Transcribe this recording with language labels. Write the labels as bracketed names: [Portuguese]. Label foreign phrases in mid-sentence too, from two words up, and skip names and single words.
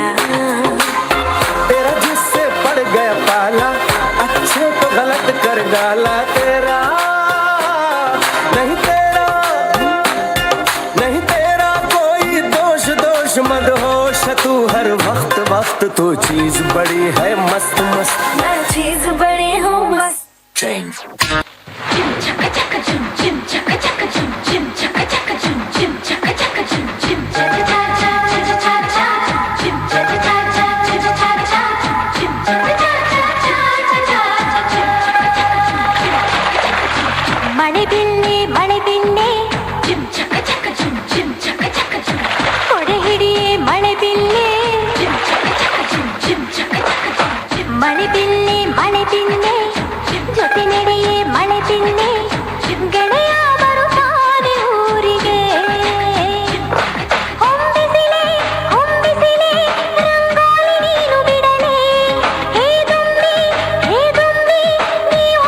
[Hindi] तेरा जिससे पड़ गया पाला अच्छे को गलत कर डाला तेरा नहीं तेरा नहीं तेरा कोई दोष दोष मत होश तू हर वक्त वक्त तू चीज बड़ी है मस्त मस्त मैं चीज बड़ी हूँ मस्त [English] change Jim chaka chaka jim jim chaka chaka jim jim chaka chaka jim jim chaka chaka jim jim chaka cha cha cha cha cha jim chaka cha cha cha cha cha jim chaka cha cha cha cha cha jim chaka chaka बड़े बिन्ने जिम चका चका जिम जिम चका चका जिम बड़े [Kannada] ಮಳೆ ಬಿಲ್ಲೆ ಮಳೆ ಬಿಲ್ಲೆ ಮಳೆ ಬಿಲ್ಲೆ ಜೊತೆ ನಡೆಯೇ ಮಳೆ ಬಿಲ್ಲೆ ಗೆಳೆಯ ಬರುತ್ತಾನೆ ಊರಿಗೆ ಹೊಂಬಿಸಿಲೆ ಹೊಂಬಿಸಿಲೆ ರಂಗೋಲಿ ನೀನು ಬಿಡಲೆ ಹೇ ದುಂಬಿ ನೀವು